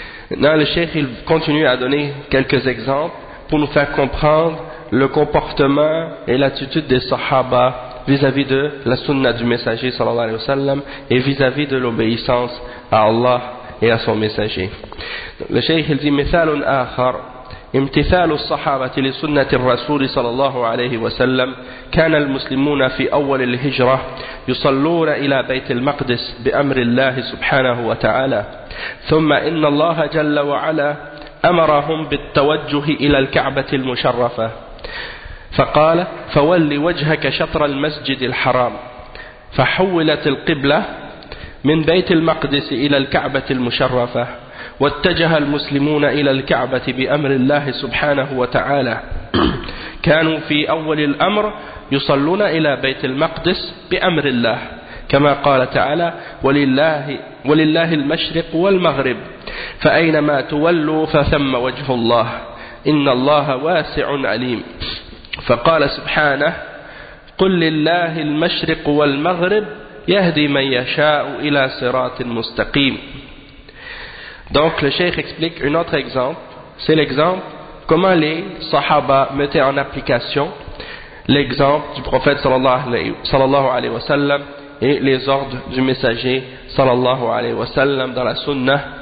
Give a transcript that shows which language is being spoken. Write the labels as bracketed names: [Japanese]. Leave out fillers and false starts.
[French] Maintenant, le cheikh il continue à donner quelques exemples pour nous faire comprendre le comportement et l'attitude des sahaba vis-à-vis de la sunna du messager sallallahu alayhi wa sallam et vis-à-vis de l'obéissance à Allah et à son messager. Le cheikh il dit: [Arabic] مثال آخر امتثال الصحابة لسنة الرسول صلى الله عليه وسلم كان المسلمون في أول الهجرة يصلون إلى بيت المقدس بأمر الله سبحانه وتعالى ثم إن الله جل وعلا أمرهم بالتوجه إلى الكعبة المشرفة فقال فولي وجهك شطر المسجد الحرام فحولت القبلة من بيت المقدس إلى الكعبة المشرفة واتجه المسلمون إلى الكعبة بأمر الله سبحانه وتعالى كانوا في أول الأمر يصلون إلى بيت المقدس بأمر الله كما قال تعالى ولله المشرق والمغرب فأينما تولوا فثم وجه الله إن الله واسع عليم فقال سبحانه قل لله المشرق والمغرب يهدي من يشاء إلى صراط مستقيم. [French] Donc le cheikh explique un autre exemple, c'est l'exemple comment les sahaba mettaient en application l'exemple du prophète sallallahu alayhi wa sallam et les ordres du messager sallallahu alayhi wa sallam dans la sunnah.